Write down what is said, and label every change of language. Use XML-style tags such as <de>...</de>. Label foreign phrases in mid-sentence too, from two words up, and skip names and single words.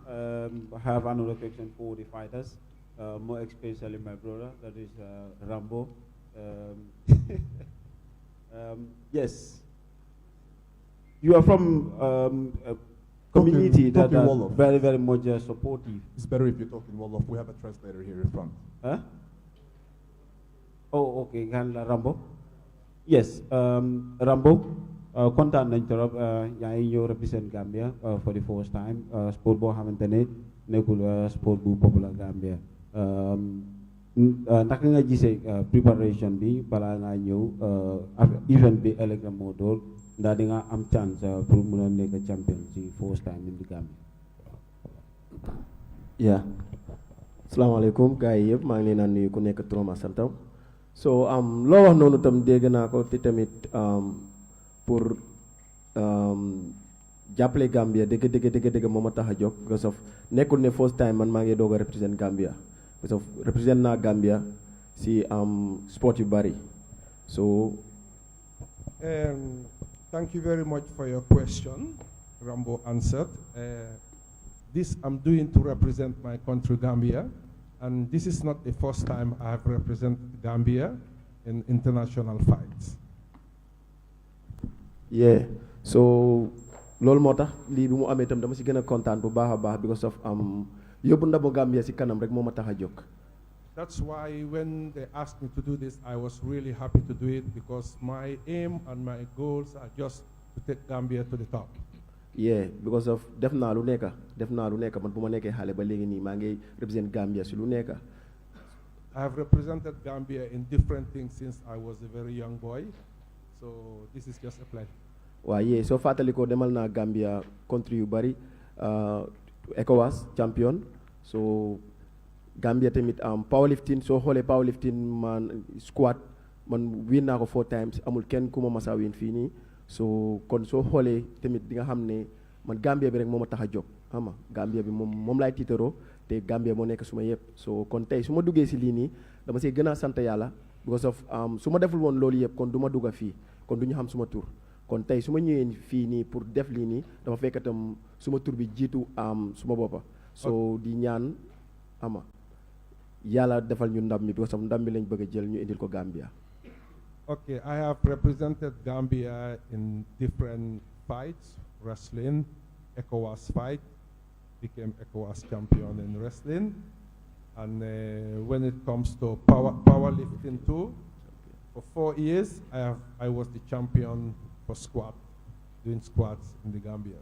<en>I have another question for the fighters, more especially my brother, that is Rambo. Yes, you are from a community that talking are Wolof. very, very much supportive. It's better if you talk in Wolof. We have a translator here in front. Huh? Oh, okay,</en> <wo>kan la</wo> <en>Rambo.</en> <wo>Yes, Rambo. Kontaan nañ trop yaa ngi ñëw</wo> <en>represent Gambia for the first time</en> <wo>sport boo xamante ne nekkul sport bu popular Gambia naka nga gisee préparation bi balaa ngaa ñëw event bi ëllëg la moo doon ndax di nga am</wo> <fr>chance pour</fr> <wo>mun a nekk champion ci</wo> <en>first time in the Gambia. Yeah.</en> <wo>Asalaamaaleykum gars yi yëpp maa ngi leen a nuyu ku nekk turam ak santam so loo wax noonu tam dégg naa ko te tamit pour jàppale Gambia dëgg moo ma tax a jóg</wo> <en>because of</en> <wo>nekkul ne</wo> <en>first time</en> <wo>man maa ngi doog a represent Gambia</wo> <en>because of</en> <wo>represent naa Gambia si sport yu bari so.</wo> <en>Thank you very much for your question. Rambo answered. This I'm doing to represent my country, Gambia, and this is not the first time I have represented Gambia in international fights.</en> <wo>Yeah, so loolu moo tax lii bi mu amee itam dama si gën a kontaan bu baax a baax</wo> <en>because of</en> <wo>yóbbu ndamu Gambia si kanam rek moo ma tax a jóg.</wo> <en>That's why when they asked me to do this, I was really happy to do it because my aim and my goals are just to take Gambia to the top.</en> <wo>Yeah,</wo> <en>because of</en> <wo>def naa lu nekk man bu ma nekkee xale ba léegi nii maa ngi represent Gambia si lu nekk.</wo> <en>I have represented Gambia in different things since I was a very young boy, so this is just a pleasure.</en> <wo>waaw yee soo fàttalikoo demal naa Gambia country yu bari ECOWAS champion so Gambia tamit powerlifting soo xoolee powerlifting man squat man win naa ko 4 times amul kenn ku ma masa win fii nii so kon soo xoolee tamit di nga xam ne man Gambia bi rek moo ma tax a jóg xam nga Gambia bi moom laay tiitaroo te Gambia moo nekk suma yëpp so kon tey su ma duggee si lii nii dama see gën a sant yàlla</wo> <en>because of</en> <wo>su ma deful woon loolu yëpp kon du ma dugga fii kon du ñu xam suma tur kon tey su ma ñëwee fii nii pour def lii nii dafa fekk itam suma tur bi jiitu suma boppa so di ñaan ama yàlla defal ñu ndam mi</wo> <en>because of</en> <wo>ndam mi lañ bëgg a jël ñu indil ko Gambia.</wo> <en>Okay, I have represented Gambia in different fights, wrestling, ECOWAS fight, became ECOWAS champion in wrestling, and when it comes to powerlifting too, for 4 years I was the champion for squat, doing squats in the Gambia.</en>